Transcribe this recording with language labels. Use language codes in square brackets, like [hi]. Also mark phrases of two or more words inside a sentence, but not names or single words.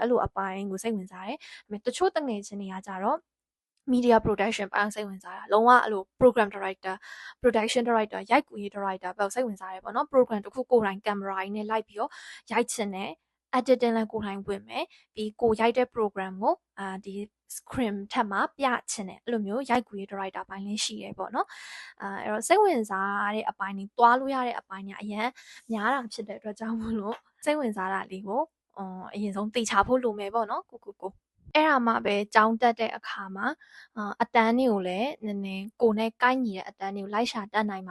[my] အဲ့လိုအပိုင်းကိုစိတ်ဝင်စားတယ်ဒါပေမဲ့တချို့တငယ်ချင်းတွေကကြတော့ [en] media production [my] ပိုင်းစိတ်ဝင်စားတာလုံးဝအဲ့လို [en] program director production director [my] ရိုက်ကူရေး director ပဲစိတ်ဝင်စားတယ်ပေါ့ နော် program တစ်ခုကိုယ်တိုင် camera ကြီးနဲ့လိုက်ပြီးတော့ရိုက်ချင်တယ် editing လည်းကိုယ်တိုင်ဝင်မယ်ပြီးကိုရိုက်တဲ့ program ကိုဒီ script ထက်မှပြချင်တယ်အဲ့လိုမျိုးရိုက်ကူရေး director ပိုင်းလည်းရှိတယ်ပေါ့နော်အဲ့တော့စိတ်ဝင်စားတဲ့အပိုင်းတွေတွားလို့ရတဲ့အပိုင်းတွေအရင်များတာဖြစ်တဲ့အတွက်ကြောင့်မို့လို့စိတ်ဝင်စားတာလေးကိုအရင်ဆုံးသိချဖို့လိုမယ်ပေါ့နော်ကိုအဲ့ဒါမှပဲကြောင်းတက်တဲ့အခါမှာအတန်းတွေကိုလည်းနည်းနည်းကိုနဲ့ကိုက်ညီတဲ့အတန်းတွေကိုလိုက်ရှာတက်နိုင်မှာ